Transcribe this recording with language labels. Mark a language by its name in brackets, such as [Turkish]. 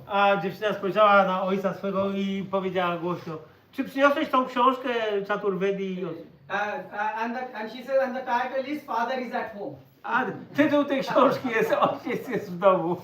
[Polish] A dziewczyna spojrzała na ojca swego i powiedziała głośno, czy przyniosłeś tą książkę Chaturvedi? [English] And she said, and the title is "Father is at home." [Polish] A tytuł tej książki jest Ojciec jest w domu.